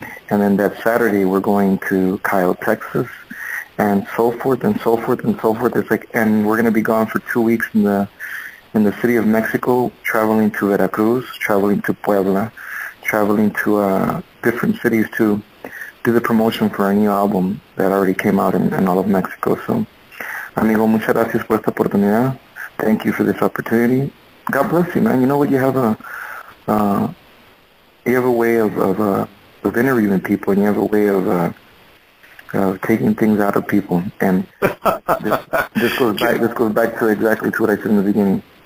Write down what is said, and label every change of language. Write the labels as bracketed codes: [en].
[en] And then that Saturday we're going to Kyle, Texas, and so forth and so forth and so forth. It's like, and we're going to be gone for 2 weeks in the city of Mexico, traveling to Veracruz, traveling to Puebla, traveling to different cities to do the promotion for our new album that already came out in all of Mexico. [es] So, amigo, muchas gracias por esta oportunidad. [en] Thank you for this opportunity. God bless you, man. You know what? You have a way of interviewing people, and you have a way of taking things out of people. And this goes back to exactly to what I said in the beginning.